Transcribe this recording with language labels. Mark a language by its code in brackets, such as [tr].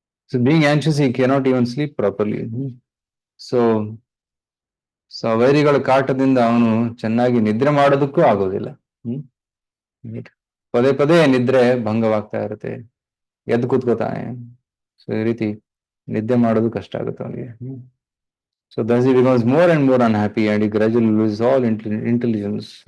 [en] So being anxious he cannot even sleep properly. [kn] So so ವೈರಿಗಳ ಕಾಟದಿಂದ ಅವನು ಚೆನ್ನಾಗಿ ನಿದ್ರೆ ಮಾಡೋದಕ್ಕೂ ಆಗೋದಿಲ್ಲ. ಪದೇ ಪದೇ ನಿದ್ರೆ ಭಂಗವಾಗ್ತಾ ಇರುತ್ತೆ, ಎದ್ದು ಕೂತ್ಕೋತಾನೆ. ಸೊ ಈ ರೀತಿ ನಿದ್ದೆ ಮಾಡೋದು ಕಷ್ಟ ಆಗುತ್ತೆ ಅವನಿಗೆ. [en] So thus he becomes more and more unhappy and he gradually loses all intelligence.